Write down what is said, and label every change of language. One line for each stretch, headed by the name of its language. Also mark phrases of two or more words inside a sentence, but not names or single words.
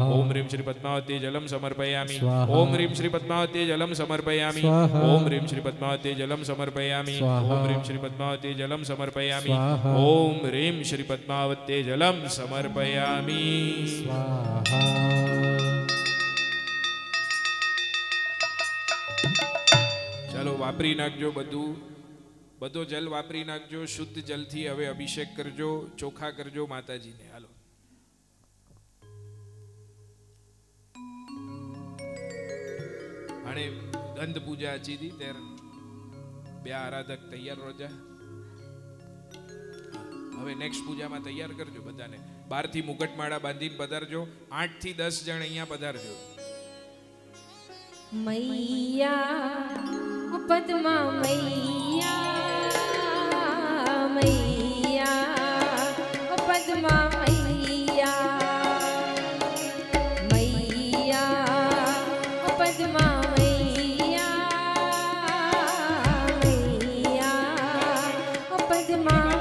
Sanskrit: ओम ह्रीं श्री पद्मावत्यै जलम समर्पयामि स्वाहा। ओम ह्रीं श्री पद्मावत्यै जलम समर्पयामि स्वाहा। ओम ह्रीं श्री पद्मावत्यै जलम समर्पयामि स्वाहा। ओम ह्रीं श्री पद्मावत्यै जलम समर्पयामि स्वाहा। ओम ह्रीं श्री पद्मावत्यै जलम समर्पयामि स्वाहा।
Gujarati: ચાલો વાપરી નાખજો બધો જલ વાપરી નાખજો શુદ્ધ જલથી હવે અભિષેક કરજો ચોખા કરજો માતાજીને હાલો અને ગંધ પૂજા અચી હતી ત્યારે બે આરાધક તૈયાર રોજા હવે નેક્સ્ટ પૂજામાં તૈયાર કરજો બધાને બહારથી મુગટમાળા બાંધીને પધારજો 8 થી 10 જણ અહીંયા પધારજો
Hindi: मैया पद्मा मैया मैया पद्मा मैया मैया पद्मा मैया मैया पद्मा